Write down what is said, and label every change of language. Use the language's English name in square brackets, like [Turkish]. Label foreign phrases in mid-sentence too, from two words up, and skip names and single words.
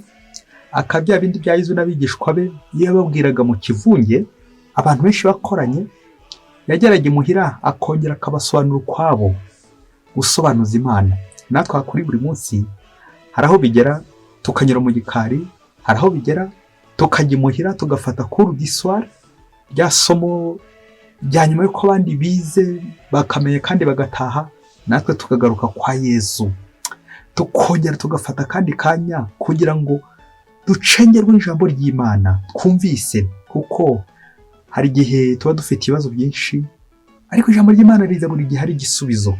[Kinyarwanda] Akabya bindi bya Yezu n'abigishwa be iyo yababwiraga mu kivunge, abantu benshi bakoranye, yageraga imuhira akongera akabasobanura ukwabo gusobanuza Imana. Natwe kuri buri munsi hari aho bigera tukanyura mu gikari, hari aho bigera tukajya imuhira tugafata [French] cours du soir, [Kinyarwanda] rya somo rya nyuma yuko abandi bize bakamenya kandi bagataha, natwe tukagaruka kwa Yezu, tukongera tugafata kandi kanya kugira ngo ducengerwe ijambo ry'Imana twumvise. Kuko hari igihe tuba dufite ibibazo byinshi, ariko ijambo ry'Imana riza buri gihe hari igisubizo.